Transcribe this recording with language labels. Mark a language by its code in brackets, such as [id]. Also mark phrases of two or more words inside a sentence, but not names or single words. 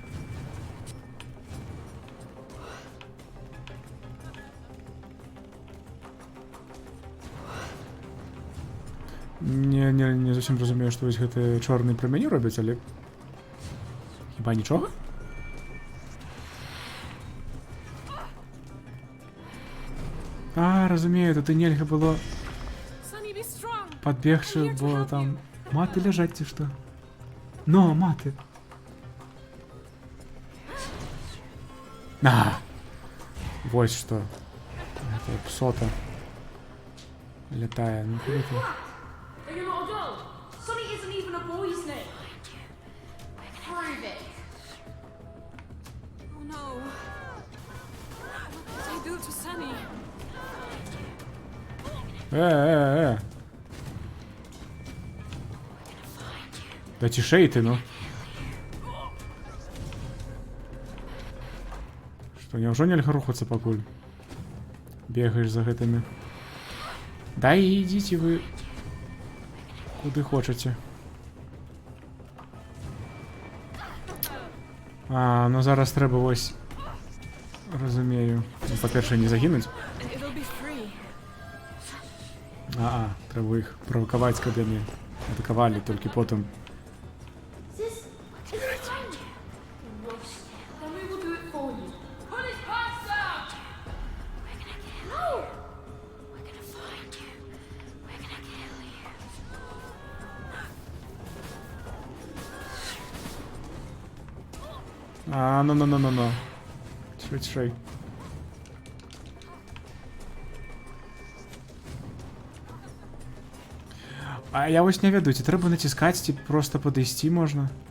[be] Не зусім разумею, што вось гэты чорны прамяні робяць, але хіба нічога? А, разумею, тут і нельга было [en] Sunny, be strong. [be] падбегчы, бо там маты ляжаць ці што? Но, маты. А! Вось што. Гэта псота лятае. Ну куды ты? [en] Are you not a girl? Sunny isn't even a boy's name. Prove it. Oh no. What did I do to Sunny? [be] Да цішэй ты, ну. Што, няўжо нельга рухацца пакуль? Бегаеш за гэтымі. Да і ідзіце вы куды хочаце. А, ну зараз трэба вось... Разумею. Ну, па-першае, не загінуць. [en] And it'll be free. [be] Трэба іх правакаваць, каб яны атакавалі, толькі потым. [en] This is fine. Then we will do it for you. Put his pants down! No. [be] Ну. Цішэй. А я вось не ведаю, ці трэба націскаць, ці проста падысці можна?